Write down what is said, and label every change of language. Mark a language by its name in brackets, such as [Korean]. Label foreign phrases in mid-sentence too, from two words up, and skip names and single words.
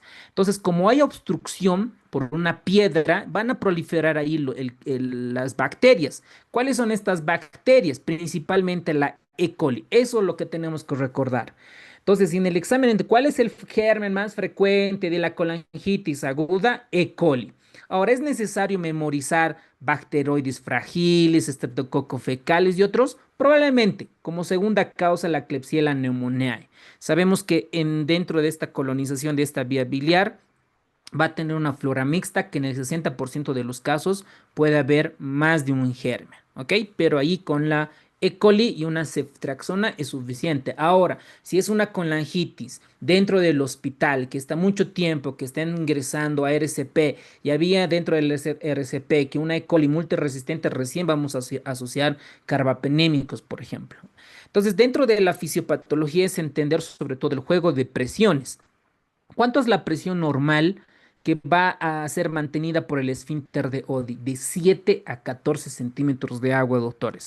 [Spanish] Entonces, como hay obstrucción por una piedra, van a proliferar ahí las bacterias. ¿Cuáles son estas bacterias? Principalmente la E. coli. Eso es lo que tenemos que recordar. Entonces, en el examen, ¿cuál es el germen más frecuente de la colangitis aguda? E. coli. Ahora, ¿es necesario memorizar bacteroides fragiles, estreptococcus fecales y otros? Probablemente, como segunda causa, la Klebsiella pneumoniae. Sabemos que dentro de esta colonización de esta vía biliar va a tener una flora mixta que en el 60% de los casos puede haber más de un germen, ¿ok? Pero ahí con la E. coli y una ceftriaxona es suficiente. Ahora, si es una colangitis dentro del hospital que está mucho tiempo, que están ingresando a RCP y había dentro del RCP que una E. coli multiresistente, recién vamos a asociar carbapenémicos, por ejemplo. Entonces, dentro de la fisiopatología es entender sobre todo el juego de presiones. ¿Cuánto es la presión normal que va a ser mantenida por el esfínter de Oddi? De 7 a 14 centímetros de agua, doctores.